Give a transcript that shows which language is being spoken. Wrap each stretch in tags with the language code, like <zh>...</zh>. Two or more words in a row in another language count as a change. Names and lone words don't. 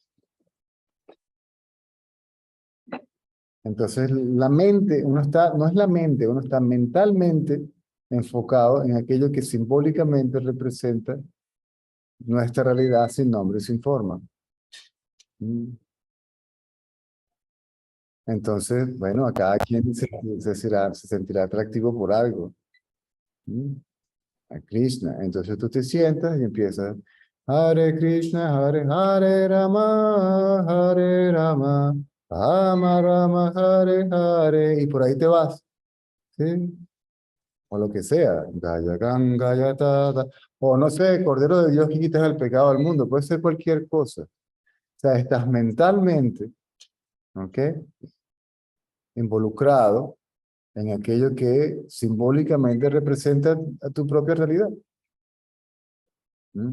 <es>Entonces, la mente, no es la mente, uno está mentalmente enfocado en aquello que simbólicamente representa nuestra realidad sin nombre y sin forma. ¿Mm? Entonces, bueno, a cada quien se sentirá atractivo por algo. ¿Mm? A Krishna. Entonces tú te sientas y empiezas,</es> <sa>Hare Krishna, Hare Hare Rama, Hare Rama, Rama Rama, Hare Hare,</sa> <es>y por ahí te vas, ¿sí? O lo que sea,</es> <sa>Gaya Ganga Yatada,</sa> <es>o no sé, Cordero de Dios que quitas el pecado del mundo, puede ser cualquier cosa. O sea, estás mentalmente, ¿ok? Involucrado en aquello que simbólicamente representa a tu propia realidad.</es>